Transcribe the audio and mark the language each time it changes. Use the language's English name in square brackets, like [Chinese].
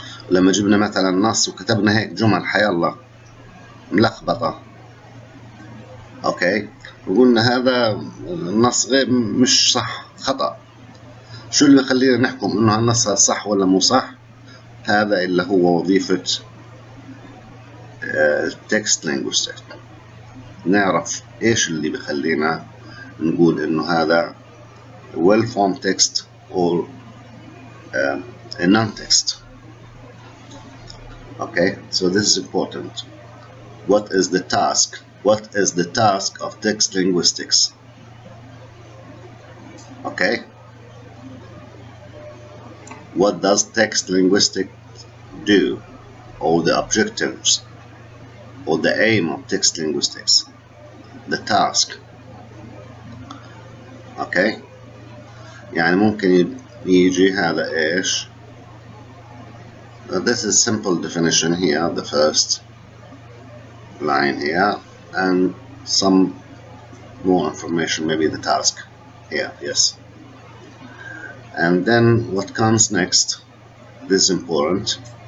[Arabic] لما جبنا مثلا نص وكتبنا هيك جمل حيالله ملخبطة، اوكي، وقلنا هذا النص غير مش صح، خطأ، شو اللي بخلينا نحكم انه هالنص صح ولا مو صح؟ هذا اللي هو وظيفة text linguistics. نعرف ايش اللي بخلينا نقول انه هذا [English] well formed text or a non-text. Okay, so this is important. What is the task? What is the task of text linguistics? Okay, what does text linguistics do, or the objectives or the aim of text linguistics, the task. [Arabic] Okay, يعني ممكن يجي هذا إيش. [English] This is simple definition here, the first line here, and some more information, maybe the task here, yes. And then what comes next, this is important.